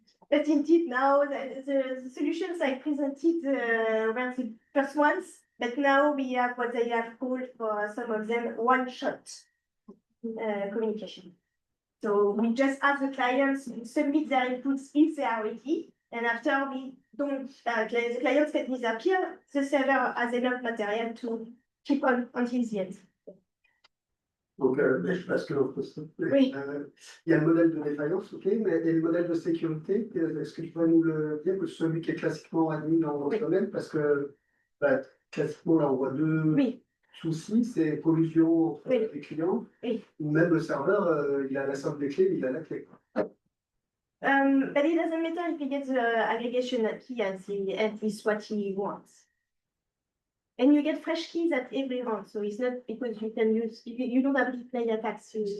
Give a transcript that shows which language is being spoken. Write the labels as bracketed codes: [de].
[en] But indeed now the solutions I presented were the first ones, but now we have what they have called for some of them one-shot communication. So we just ask the clients to submit their inputs if they are ready, and after we don't, the clients can disappear, the server has enough material to keep on until the end. [fr] Donc, parce que Oui. il y a le modèle de défaillance, ok, mais et le modèle de sécurité, est-ce que tu pourrais nous le dire, que celui qui est classiquement admis dans ce domaine, parce que classiquement là on voit deux soucis, c'est collusion entre les clients, ou même le serveur, il a la somme des clés, il a la clé. [en] But it doesn't matter if he gets the aggregation key at the end is what he wants. And you get fresh keys at every round, so it's not because you can use, you don't have to play attacks.